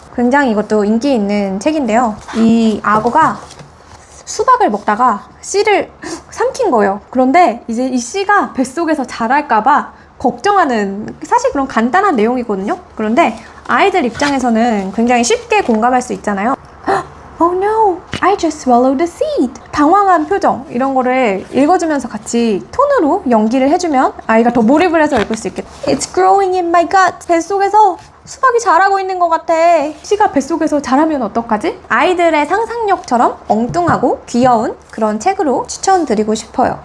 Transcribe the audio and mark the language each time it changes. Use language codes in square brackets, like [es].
[ko] 굉장히 이것도 인기 있는 책인데요. 이 악어가 수박을 먹다가 씨를 삼킨 거예요. 그런데 이제 이 씨가 뱃속에서 자랄까봐 걱정하는 사실 그런 간단한 내용이거든요. 그런데 아이들 입장에서는 굉장히 쉽게 공감할 수 있잖아요. [en] Oh no, I just swallowed the seed. [ko] 당황한 표정 이런 거를 읽어주면서 같이 톤으로 연기를 해주면 아이가 더 몰입을 해서 읽을 수 있겠다. [en] It's growing in my gut. [ko] 뱃속에서 수박이 자라고 있는 것 같아. 씨가 뱃속에서 자라면 어떡하지? 아이들의 상상력처럼 엉뚱하고 귀여운 그런 책으로 추천드리고 싶어요.